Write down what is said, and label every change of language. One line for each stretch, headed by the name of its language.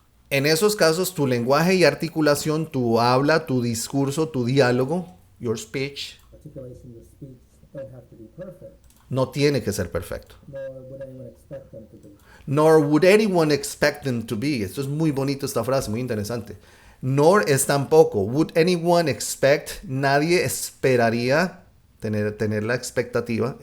Spanish: en esos casos, tu lenguaje y articulación, tu habla, tu discurso, tu diálogo,
English: your speech, articulation, your speech don't have to be perfect,
Spanish: no tiene que ser perfecto.
English: nor would anyone expect them to be. Nor would anyone expect them to be.
Spanish: Esto es muy bonito, esta frase, muy interesante. Nor es tampoco.
English: Would anyone expect?
Spanish: Nadie esperaría tener la expectativa.